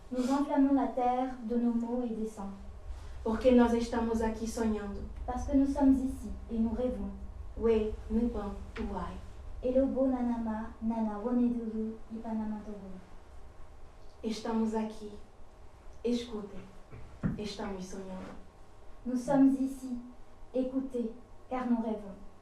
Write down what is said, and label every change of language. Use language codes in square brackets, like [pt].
[fr] Nous enflammons la terre de nos mots et dessins, [pt] porque nós estamos aqui sonhando. [fr] parce que nous sommes ici et nous rêvons. We, Nupan, Uai. Elobo nanama, nana woneduru, ipanamatoru. [pt] Estamos aqui. Escutem. Estamos sonhando. [fr] Nous sommes ici, écoutez, car nous rêvons.